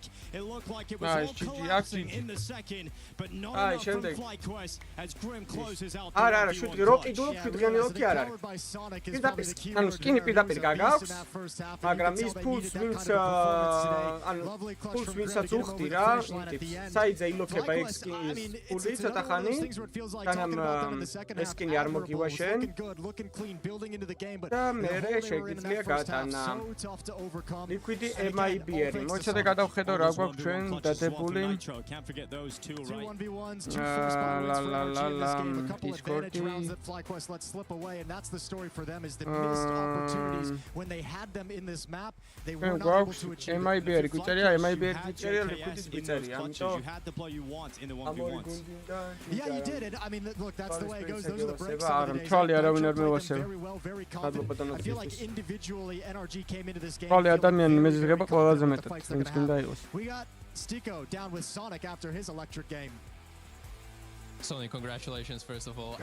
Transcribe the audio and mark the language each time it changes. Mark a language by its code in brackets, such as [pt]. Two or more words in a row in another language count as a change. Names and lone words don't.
[en] It looked like it was all collapsing in the second, but not enough from FlyQuest as Grim closes out the 1v1. [ka] Puli ცოტა ხანი თანამ ეს სკინი არ მოგივა შენ და მერე შეგიძლია გატანა Liquid M80 მოიცა და გადავხედო რა გვაქვს ჩვენ დადებული Discord-ი M80 გვიწერია M80 გვიწერია Liquid-ის გვიწერია ამიტომ [en] Yeah, you did it. I mean, look, that's the way it goes. Those are the breaks. Very well, very confident. I feel like individually, NRG came into this game. We got Stiko down with Sonic after his electric game. Sonic, congratulations, first of all.